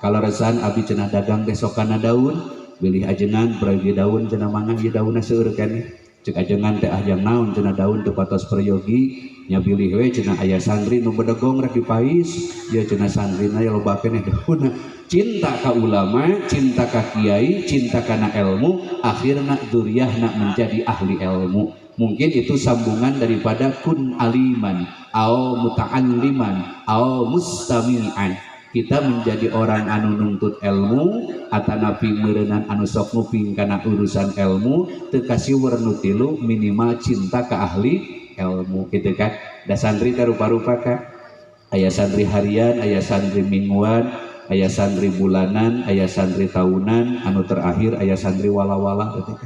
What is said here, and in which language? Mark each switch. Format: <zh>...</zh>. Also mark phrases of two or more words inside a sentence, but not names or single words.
<su>Kalaresan abdi cenah dagang teh sok kana daun, bilih ajengan beragi daun cenah mangga ieu daunna seueur keneh. Cek ajengan teh ajang naon cenah daun teu patos peryogi, nya bilih we cenah aya santri nu bedegong rek dipais, ieu cenah santrina ya loba keneh daunna. Cinta ka ulama, cinta ka kiai, cinta kana ilmu, akhirna dzurriyyahna menjadi ahli ilmu.</su> <id>Mungkin itu sambungan daripada</id> <ar>كن عالما أو متعلما أو مستمعا.</ar> <su>Kita menjadi orang anu nuntut ilmu atanapi meureunnan anu sok nguping kana urusan ilmu teu kasiweur nu tilu minimal cinta ka ahli ilmu kitu kan. Da santri teh rupa-rupa ka. Aya santri harian, aya santri mingguan, aya santri bulanan, aya santri tahunan, anu terakhir aya santri wala-wala gitu kan.</su>